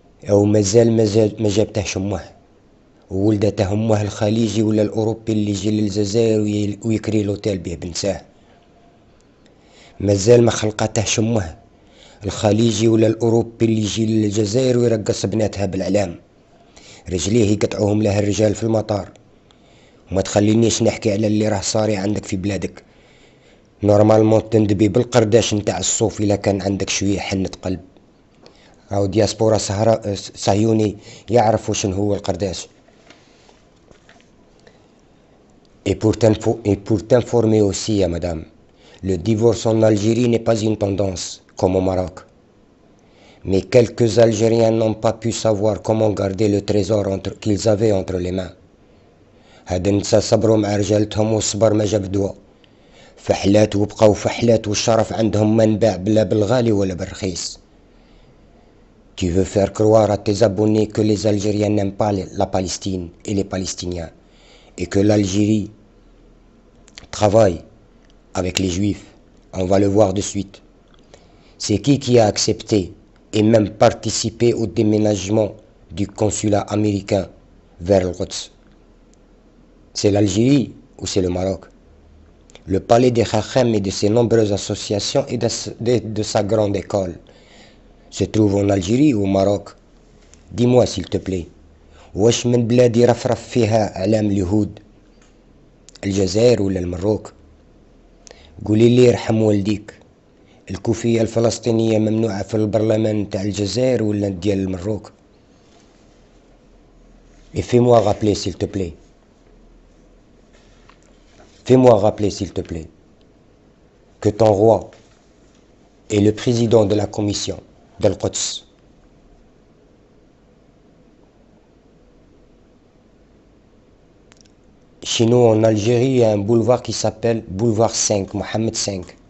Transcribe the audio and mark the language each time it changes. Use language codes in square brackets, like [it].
[ar] أو مازال ما جابتهش أمه وولدته أمه الخليجي ولا الأوروبي اللي يجي للجزائر ويكري لوتيل بيه بنساه، مازال ما خلقتهش أمه الخليجي ولا الأوروبي اللي يجي للجزائر ويرقص بناتها بالعلام، رجليه يقطعوهم لها الرجال في المطار. وما تخلينيش نحكي على اللي راه صاري عندك في بلادك. نورمالمون تندبي بالقرداش نتاع الصوف إلا كان عندك شوية حنة قلب. أو دياسبورا صهيوني يعرفوا شنو هو القرداش. [fr] Et pour t'informer aussi, madame, le divorce en Algérie n'est pas une tendance, comme au Maroc. Mais quelques Algériens n'ont pas pu savoir comment garder le trésor qu'ils avaient entre les mains. [ar] هاد النسا صبروا مع رجالتهم والصبر ما جاب دوا، فحلات وبقاو فحلات والشرف عندهم ما نباع بلا بالغالي ولا بالرخيص. [fr] Tu veux faire croire à tes abonnés que les Algériens n'aiment pas la Palestine et les Palestiniens, et que l'Algérie travaille avec les Juifs. On va le voir de suite. C'est qui a accepté et même participé au déménagement du consulat américain vers le Quds? C'est l'Algérie ou c'est le Maroc? Le palais des Chachem et de ses nombreuses associations et de sa grande école se trouve en Algérie ou au Maroc? Dis-moi s'il te plaît. [ar] واش من بلادي رفرف فيها علام اليهود؟ الجزائر ولا المروك؟ قولي لي يرحم والديك، الكوفية الفلسطينية ممنوعة في البرلمان تاع الجزائر ولا ديال المروك؟ [fr] Et fais-moi rappeler s'il te plaît. Fais-moi rappeler s'il te plaît que ton roi est le président de la commission d'Al-Quds. Chez nous en Algérie, il y a un boulevard qui s'appelle boulevard 5, Mohamed V.